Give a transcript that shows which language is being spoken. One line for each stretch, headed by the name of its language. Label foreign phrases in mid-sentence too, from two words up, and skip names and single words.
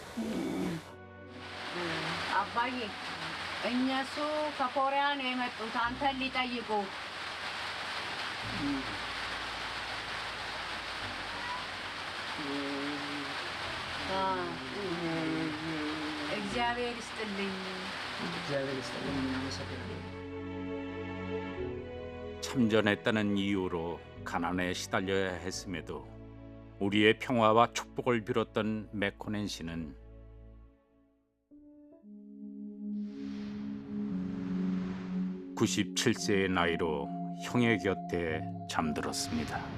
Amharic: አባዬ እነሱ ከኮሪያ ነው የመጡት አንተን ሊጠይቁ። እግዚአብሔር ይስጥልኝ። እግዚአብሔር ይስጥልኝ። እናመሰግናለን።
Korean: 참전했다는 이유로 가난에 시달려야 했음에도 우리의 평화와 축복을 빌었던 메코넨 씨는 97세의 나이로 형의 곁에 잠들었습니다.